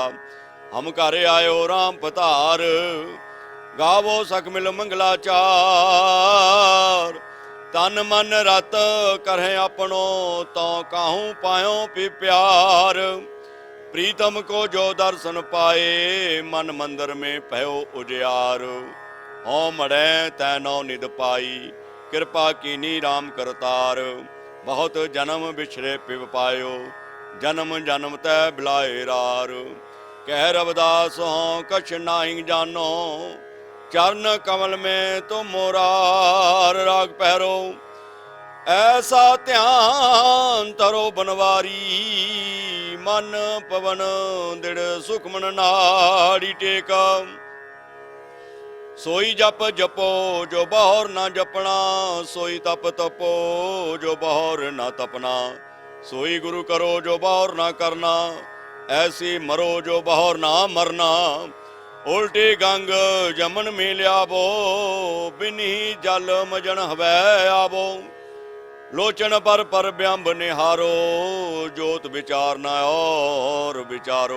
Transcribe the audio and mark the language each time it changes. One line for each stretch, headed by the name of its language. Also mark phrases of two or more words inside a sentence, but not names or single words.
Hindi: हम घरे आयो राम पधार, गावो सख मिल मंगलाचार। तन मन रत करहे अपनो, तो काहू पायो पी प्यार। प्रीतम को जो दर्शन पाए, मन मंदिर में भयो उजियार। हों मड़े तैनो निद पाई, कृपा कीनी राम करतार। बहुत जन्म बिछड़े पिब पायो, जन्म जन्म तै बिलाए रार। कह रविदास हों कछ नाही जानो, चरण कमल में तुम मोरार। राग पैरो ऐसा ध्यान तरो बनवारी, मन पवन दृढ़ सुखमन नाड़ी टेक। सोई जप जपो जो बहोर ना जपना, सोई तप तपो जो बहोर ना तपना। सोई गुरु करो जो बहोर ना करना, ऐसी मरो जो बहोर ना मरना। उल्टी गंग जमन में लियावो, बिन्ही जल मजन हवै आवो। लोचन पर ब्यंब निहारो, जोत विचार न और विचारो।